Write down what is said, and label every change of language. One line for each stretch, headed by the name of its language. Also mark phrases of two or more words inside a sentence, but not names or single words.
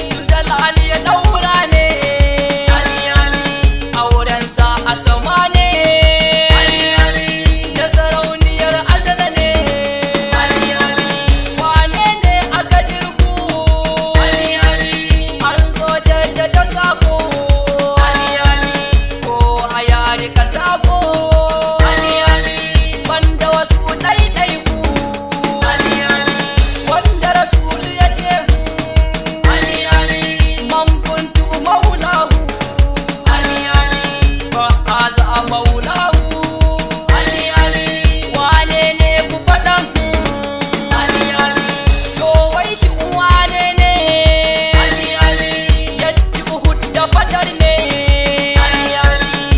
Hausa: Jalali ya daura ne, Ali, Ali. Aurensa a sama ne, Ali, Ali. Da sarauniyar aljanna ne, Ali, Ali. Wane ne aka dirku, Ali, Ali. An zo jaddada sako, Ali, Ali. Ko a yari ka sako, Ali, Ali. Banda wasu ɗaiɗaiku, Ali, Ali. Wanda Rasul ya ce, Ali, Ali.
Arabic: من كنت مولاه. Ali, Ali. فهذا مولاه. Ali, Ali.
Hausa: Wane ne ku faɗa? Ali, Ali. To wai shi wane ne? Ali, Ali. Ya ci Uhud da Badar ne? Ali, Ali.